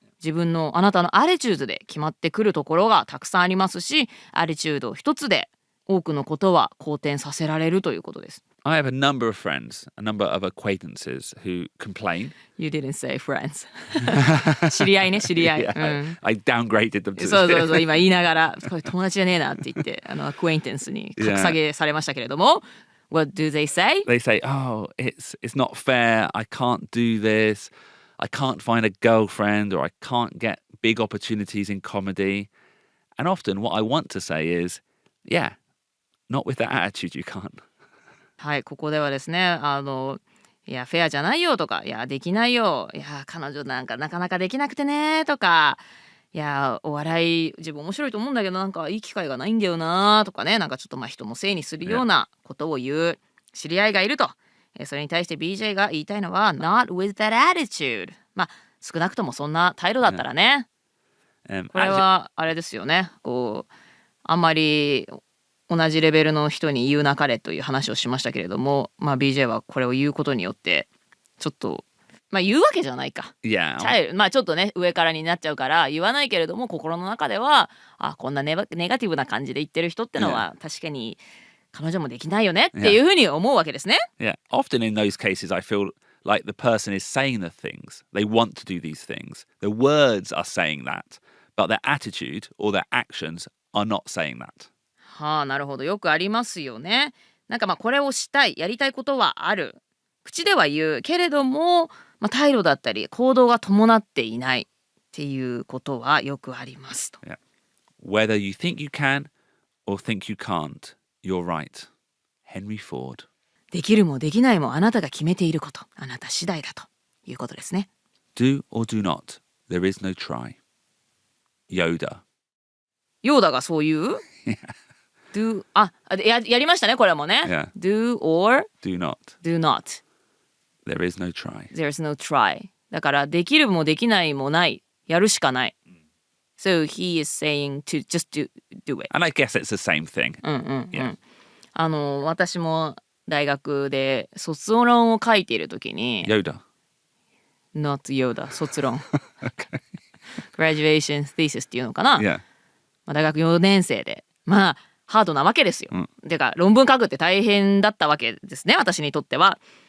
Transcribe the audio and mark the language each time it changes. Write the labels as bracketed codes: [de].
[ja] 自分のあなたのアティチュードで決まってくるところがたくさんありますし、アティチュード一つで多くのことは好転させられるということです。 [en] I have a number of friends, a number of acquaintances who complain. You didn't say friends. [ja] 知り合いね、知り合い。 [en] Yeah, I downgraded them to [ja] そうそうそう、今言いながら、これ友達じゃねえなって言って、acquaintance に格下げされましたけれども、 [en] What do they say? They say, oh, it's not fair. I can't do this. I can't find a girlfriend or I can't get big opportunities in comedy. And often what I want to say is, yeah, not with that attitude you can't. [ja] はい、ここではですね、いや、フェアじゃないよとか、いや、できないよ。いや、彼女なんかなかなかできなくてねとか、いや、お笑い自分面白いと思うんだけどなんかいい機会がないんだよなとかね、なんかちょっとまあ人のせいにするようなことを言う知り合いがいると。それに対して BJ が言いたいのは [en] Not with that attitude。 [ja] まあ少なくともそんな態度だったらね。これはあれですよね。こうあんまり同じレベルの人に言うなかれという話をしましたけれども、まあ BJ はこれを言うことによってちょっとまあ言うわけじゃないか。 [en] Yeah. [ja] まあちょっとね上からになっちゃうから言わないけれども心の中ではこんなネガティブな感じで言ってる人ってのは確かに彼女もできないよねっていうふうに思うわけですね。 [en] Yeah. Often in those cases I feel like the person is saying the things. They want to do these things. The words are saying that, but their attitude or their actions are not saying that. [ja] はあ、なるほど。よくありますよね。なんかまあこれをしたい、やりたいことはある。口では言うけれども、まあ、態度だったり行動が伴っていないっていうことはよくありますと。 [en] Yeah. Whether you think you can or think you can't, you're right. Henry Ford. [ja] できるもできないもあなたが決めていること、あなた次第だということですね。 [en] Do or do not, there is no try. Yoda. [ja] ヨーダがそう言う？Do やりましたねこれもね。 [en] Yeah. Do or Do not. do not. There is no try. There is no try. [ja] だからできるもできないもない。やるしかない。 [en] So he is saying to just do it. And I guess it's the same thing. [ja] 私も大学で卒論を書いているときに [en] Yoda. Not Yoda [ja] 卒論 [en] Graduation thesis [ja] っていうのかな、 [en] Yeah. [ja] まあ、大学4年生でまあハードなわけですよ、てか論文書くって大変だったわけですね私にとっては。